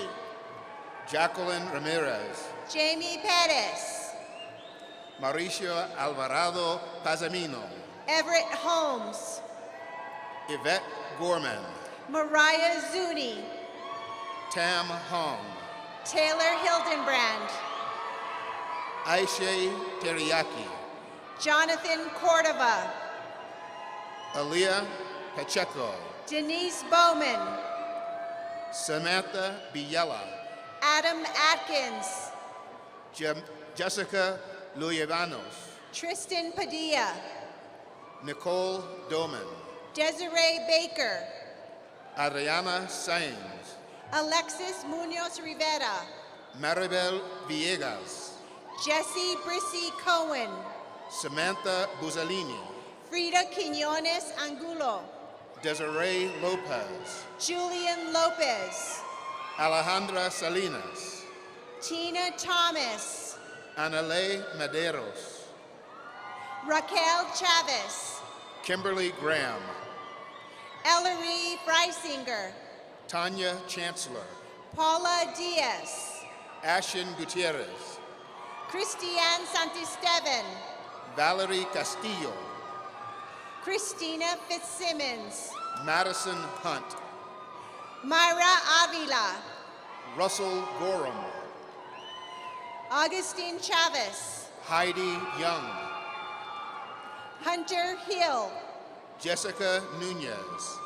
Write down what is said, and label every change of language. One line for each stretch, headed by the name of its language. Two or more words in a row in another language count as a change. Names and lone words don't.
English: Jacqueline Ramirez. Jamie Perez. Mauricio Alvarado Pazamino. Everett Holmes. Yvette Gorman. Mariah Zuni. Tam Hong. Taylor Hildenbrand. Aisha Teriyaki. Jonathan Cordova. Aaliyah Pacheco. Denise Bowman. Samantha Biella. Adam Atkins. Jessica Luyevanos. Tristan Padilla. Nicole Doman. Desiree Baker. Adriana Sainz. Alexis Munoz Rivera. Maribel Villegas. Jesse Brissy Cohen. Samantha Buzzolini. Frida Quinones Angulo. Desiree Lopez. Julian Lopez. Alejandra Salinas. Tina Thomas. Anale Maderos. Raquel Chavez. Kimberly Graham. Ellery Freisinger. Tanya Chancellor. Paula Diaz. Ashen Gutierrez. Christiane Santisteban. Valerie Castillo. Christina Fitzsimmons. Madison Hunt. Myra Avila. Russell Gorham. Augustine Chavez. Heidi Young. Hunter Hill. Jessica Nunez.